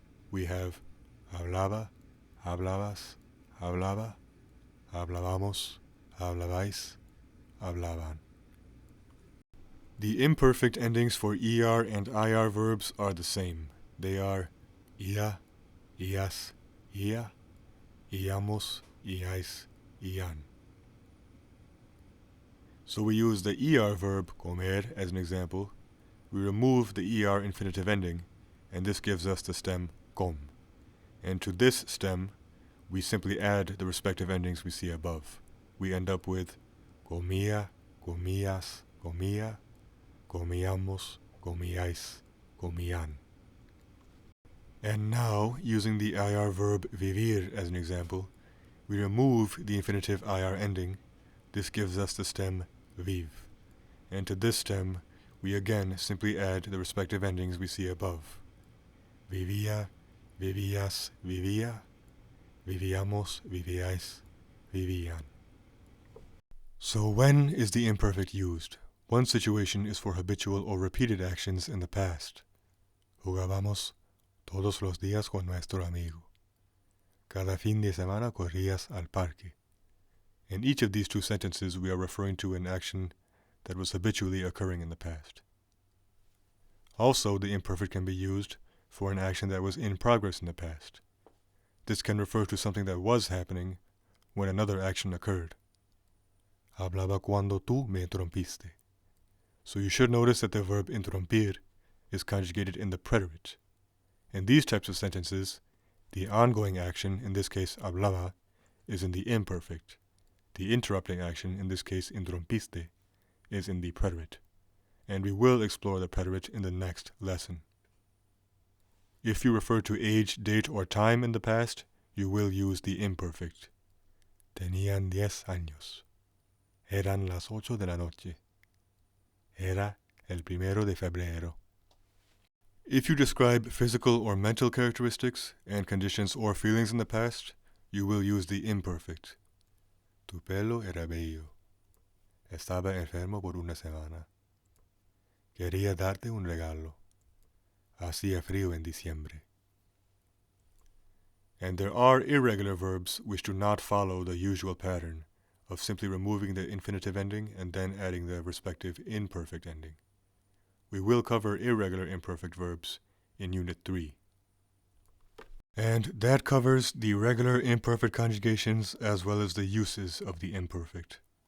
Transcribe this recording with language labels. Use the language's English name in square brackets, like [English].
[English] We have [Spanish] hablaba, hablabas, hablaba, hablábamos, hablabais, hablaban. [English] The imperfect endings for ER and IR verbs are the same. They are ia, ias, ia, iamos, iais, ian. So we use the ER verb comer as an example. We remove the ER infinitive ending, and this gives us the stem com. And to this stem, we simply add the respective endings we see above. We end up with [Spanish] comía, comías, comía, comíamos, comíais, comían. [English] And now, using the IR verb vivir as an example, we remove the infinitive IR ending. This gives us the stem viv. And to this stem, we again simply add the respective endings we see above. [Spanish] Vivía, vivías, vivía, vivíamos, vivíais, vivían. [English] So when is the imperfect used? One situation is for habitual or repeated actions in the past. [Spanish] Jugábamos todos los días con nuestro amigo. Cada fin de semana corrías al parque. [English] In each of these two sentences, we are referring to an action that was habitually occurring in the past. Also, the imperfect can be used for an action that was in progress in the past. This can refer to something that was happening when another action occurred. [Spanish] Hablaba cuando tú me interrumpiste. [English] So you should notice that the verb interrumpir is conjugated in the preterite. In these types of sentences, the ongoing action, in this case hablaba, is in the imperfect. The interrupting action, in this case interrumpiste, is in the preterite. And we will explore the preterite in the next lesson. If you refer to age, date, or time in the past, you will use the imperfect. [Spanish] Tenían 10 años. Eran las 8 de la noche. Era el 1 de febrero. [English] If you describe physical or mental characteristics and conditions or feelings in the past, you will use the imperfect. [Spanish] Tu pelo era bello. Estaba enfermo por una semana. Quería darte un regalo. Hacía frío en diciembre. [English] And there are irregular verbs which do not follow the usual pattern of simply removing the infinitive ending and then adding the respective imperfect ending. We will cover irregular imperfect verbs in Unit 3. And that covers the regular imperfect conjugations as well as the uses of the imperfect.